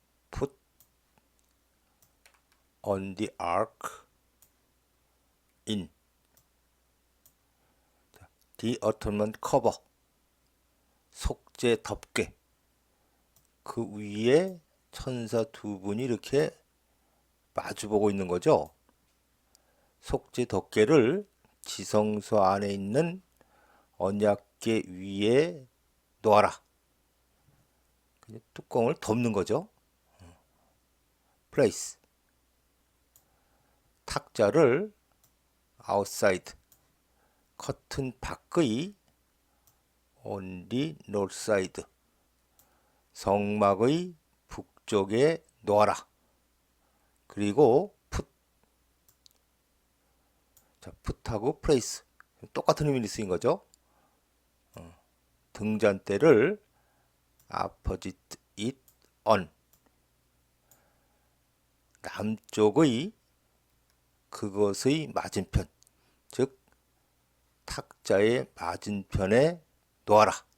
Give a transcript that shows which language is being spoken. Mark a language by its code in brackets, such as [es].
[en] Put on the ark in the atonement cover, [ko] 속죄 덮개. 그 위에 천사 2분이 이렇게 마주보고 있는 거죠. 속죄 덮개를 지성소 안에 있는 언약궤 위에 놓아라. 뚜껑을 덮는 거죠. place. 탁자를 outside. 커튼 밖의 [en] on the north side. [ko] 성막의 북쪽에 놓아라. 그리고 put. 자, put하고 place. 똑같은 의미를 쓰인 거죠. 등잔대를 [en] opposite it on. [ko] 남쪽의 그것의 맞은편, 즉 탁자의 맞은편에 놓아라.